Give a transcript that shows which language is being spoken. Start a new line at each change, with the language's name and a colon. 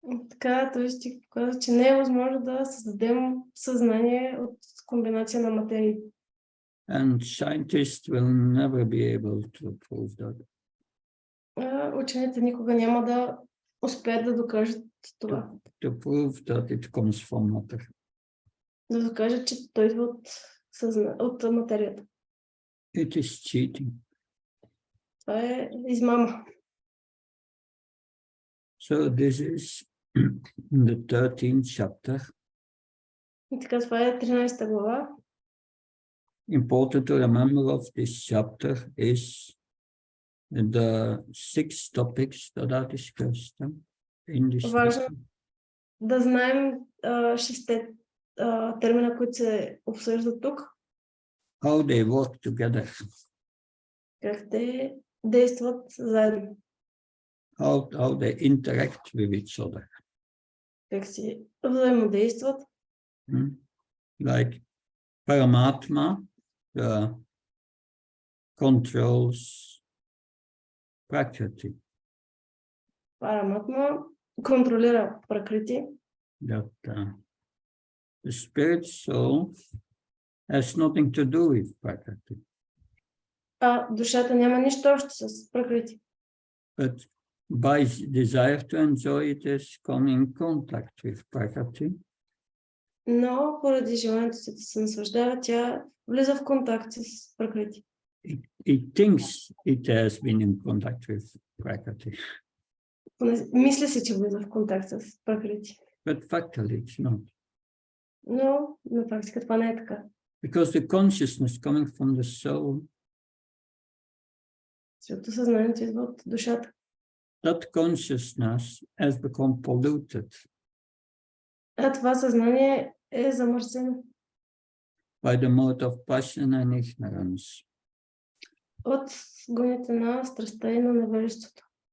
Bulgarian: Така, той ще казва, че не е възможно да създадем съзнание от комбинация на материи.
English: And scientists will never be able to prove that.
Bulgarian: Учените никога няма да успеят да докажат това.
English: To prove that it comes from matter.
Bulgarian: Да докажат, че той идва от материята.
English: It is cheating.
Bulgarian: Това е измама.
English: So this is the 13th chapter.
Bulgarian: И така, това е 13 глава.
English: Important to remember of this chapter is the 6 topics that are discussed in this
Bulgarian: Важно
English: chapter.
Bulgarian: да знаем 6 термина, които се обсъждат тук.
English: How they work together.
Bulgarian: Как те действат заедно.
English: How they interact with each other.
Bulgarian: Как си взаимодействат.
English: Like Paramatma controls Prakriti.
Bulgarian: Параматма контролира Пракрити.
English: That the spirit soul has nothing to do with Prakriti.
Bulgarian: А душата няма нищо общо с Пракрити.
English: But by desire to enjoy it has come in contact with Prakriti.
Bulgarian: Но поради желанието си да се наслаждава, тя влиза в контакт с Пракрити.
English: It thinks it has been in contact with Prakriti.
Bulgarian: Мисля си, че влиза в контакт с Пракрити.
English: But factually it's not.
Bulgarian: Но на практика това не е така.
English: Because the consciousness coming from the soul,
Bulgarian: Защото съзнанието идва от душата.
English: that consciousness has become polluted
Bulgarian: А това съзнание е замърсено
English: by the mode of passion and ignorance.
Bulgarian: от гоните на страстта и на невежеството.